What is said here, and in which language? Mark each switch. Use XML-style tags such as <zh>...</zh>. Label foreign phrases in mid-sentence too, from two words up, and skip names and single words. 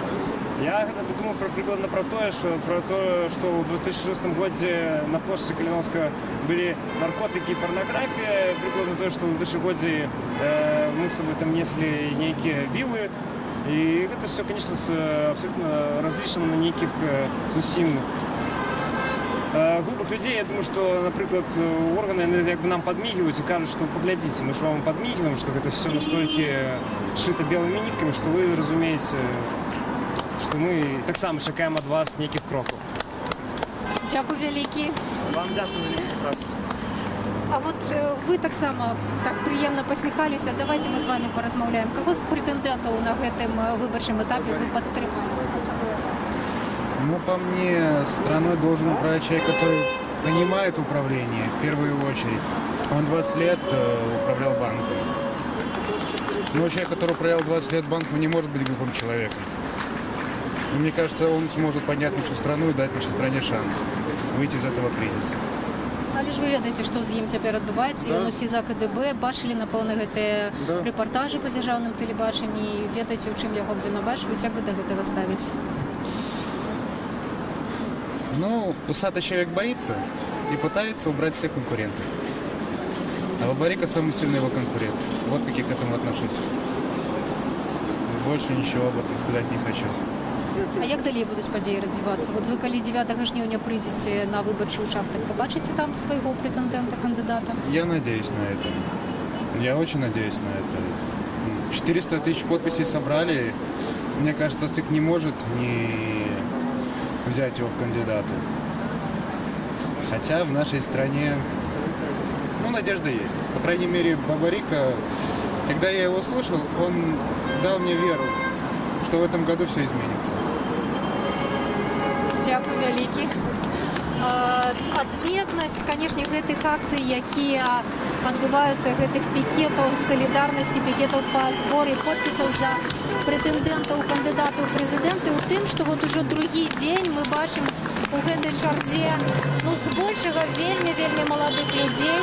<be>Я гэта думаю прыкладна пра тое, што ў 2006 годзе на плошчы Каліновска былі наркотыкі і парнаграфія, прыкладна тое, што ў 2000 годзе мы з сабой там неслі нейкія вілы, і гэта</be> <ru>все, конечно, абсолютно</ru> <be>разлічана на нейкіх зусім глупых людей.</be> <ru>Я думаю, что, например, органы как бы нам подмигивают и кажут, что поглядите, мы же вам подмигиваем, что это все настолько шито белыми нитками, что вы разумеете, что мы так само чекаем от вас неких кроков.</ru> <be>Дякую вялікі. Вам дякую вялікі за працу.</be> <ru>А вот вы так само так приемно посмехалися. Давайте мы с вами</ru> <be>поразмаўляем. Кого з прэтэндэнтаў на гэтым выбарчым этапе вы падтрымалі? Ну,</be> <ru>по мне, страной должен управлять человек, который понимает управление, в первую очередь. Он 20 лет управлял банком. Но человек, который управлял 20 лет банком, не может быть глупым человеком. И мне кажется, он сможет поднять нашу страну и дать нашей стране шанс выйти из этого кризиса.</ru> <be>Але ж вы ведаеце, што з ім цяпер адбываецца, ён у СІЗА КДБ, бачылі, напэўна, гэтыя рэпартажы па дзяржаўным тэлебачанні, ведаеце, у чым яго абвінавачваюць, як вы да гэтага ставіцеся? Ну,</be> <ru>усатый человек боится и пытается убрать всех конкурентов. А Бабарыка самый сильный его конкурент. Вот как я к этому отношусь. Больше ничего об этом сказать не хочу.</ru> <be>А як далей будуць падзеі развівацца? Вот вы калі 9 жніўня прыйдзеце на выбарчы участак, побачыце там свайго прэтэндэнта, кандыдата?</be> <ru>Я надеюсь на это. Я очень надеюсь на это. 400 тысяч подписей собрали. Мне кажется, ЦИК не может не взять его в кандидаты. Хотя в нашей стране, ну, надежда есть. По крайней мере, Бабарыка, когда я его слушал, он дал мне веру, что в этом году все изменится.</ru> <be>Дякую вялікі. Адметнасць, канешне, гэтых акцый, якія адбываюцца, гэтых пікетаў салідарнасці, пікетаў па зборы подпісаў за прэтэндэнтаў, кандыдатаў у прэзідэнты ў тым, што вот ужо другі дзень мы бачым у гэтай чарзе, ну, збольшага вельмі маладых людзей.</be>